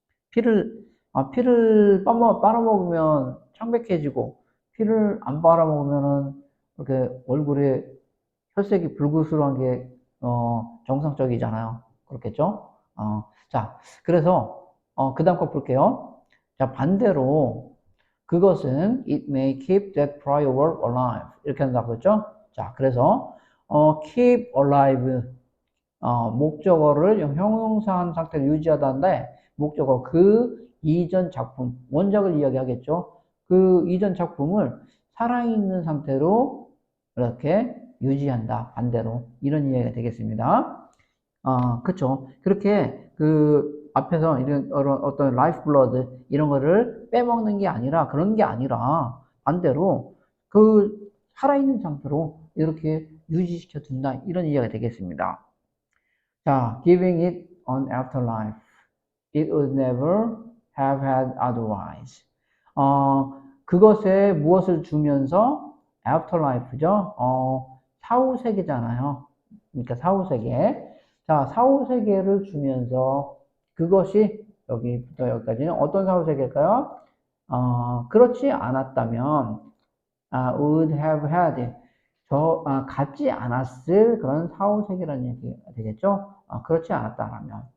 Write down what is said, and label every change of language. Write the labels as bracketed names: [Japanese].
[Korean] 피를 빨아먹으면 창백해지고, 피를 안 빨아먹으면은, 이렇게 얼굴에 혈색이 붉으스러운 게, 정상적이잖아요. 그렇겠죠? 자, 그래서, 그 다음 거 볼게요. 자, 반대로, 그것은 [English] it may keep that prior work alive. [Korean] 이렇게 한다고 했죠? 자, 그래서, [English] keep alive. [Korean] 목적어를 형용사한 상태로 유지하다인데 목적어 그 이전 작품 원작을 이야기하겠죠. 그 이전 작품을 살아있는 상태로 이렇게 유지한다. 반대로 이런 이야기가 되겠습니다. 그쵸. 그렇게 그 앞에서 이런 어떤 라이프 블러드 이런 거를 빼먹는 게 아니라 그런 게 아니라 반대로 그 살아있는 상태로 이렇게 유지시켜 둔다. 이런 이야기가 되겠습니다. [English] 자, giving it an afterlife. It would never have had otherwise. [Korean] 그것에 무엇을 주면서 afterlife죠. 사후세계잖아요. 그러니까 사후세계. 자, 사후세계를 주면서 그것이 여기부터 여기까지는 어떤 사후세계일까요? 그렇지 않았다면 [English] would have had [Korean] 갖지 않았을 그런 사후세계라는 얘기가 되겠죠? 그렇지 않았다라면.